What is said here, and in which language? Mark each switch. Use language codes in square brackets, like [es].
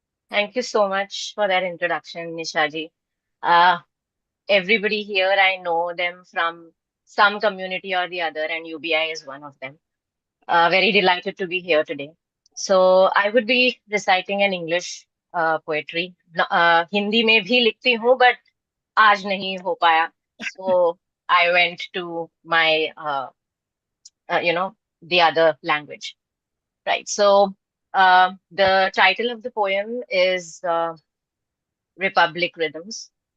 [en] Thank you so much for that introduction, Nishaji. Uh, everybody here, I know them from some community or the other, and UBI is one of them. Very delighted to be here today. So I would be reciting an English poetry. [hi] Hindi में भी लिखती हूँ, but आज नहीं हो पाया. [en] So I went to my, the other language. Right. So the title of the poem is Republic Rhythms.